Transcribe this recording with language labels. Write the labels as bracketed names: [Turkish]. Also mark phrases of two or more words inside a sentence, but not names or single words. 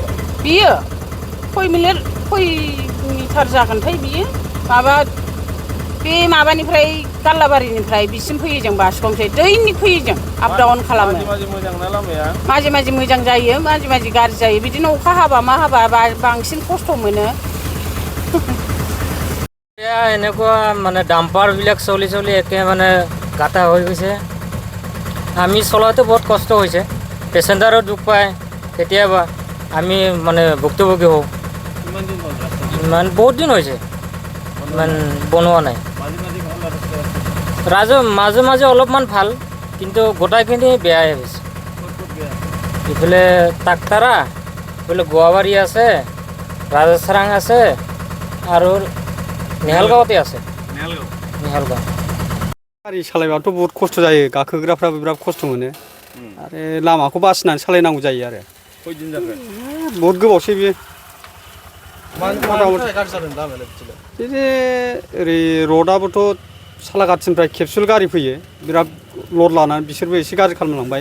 [Bodo] बियो खय मिटार जागोनथाय बियो। बे माबानिफ्राय गाल्लाबारिनिफ्राय बिसिम फैयो जों बासुगावनिफ्राय, दैनिक फैयो जों, आपडाउन खालामो। माजे माजे मोजां जायो, माजे माजे गाज्रि जायो, बिदिनो अखा हाबा मा हाबा बांसिन खस्थ' मोनो। [Assamese] এনেকুৱা ডাম্পাৰবিলাক চলি একে গাঁথা হৈ গৈছে। আমি চলাওঁতে বহুত কষ্ট হৈছে, পেচেঞ্জাৰো দুখ পায়, কেতিয়াবা আমি ভুক্তভোগী হওঁ। বহুত দিন হৈছে বনোৱা নাই। মাজে মাজে অলপমান ভাল, কিন্তু গোটাইখিনি বেয়াই হৈছে। ইফালে তাকতাৰা, ইফালে গোৱাবাৰী আছে, ৰাজেশৰাং আছে আৰু নেহালগাঁৱতে আছে। নেহালগাঁও [Bodo] गारि सालायबाथ' बहुत खस्थ' जायो, गाखोग्राफ्राबो बिराद खस्थ' मोनो आरो लामाखौ बासिनानै सालायनांगौ जायो आरो। खयदिन जाखो? बहुत गोबावसै बेयो। बिदि ओरै रडआबोथ' सालाकाथिनिफ्राय केपसुल गारि फैयो, बिराद लड लानानै बिसोरबो एसे गाज्रि खालामलांबाय।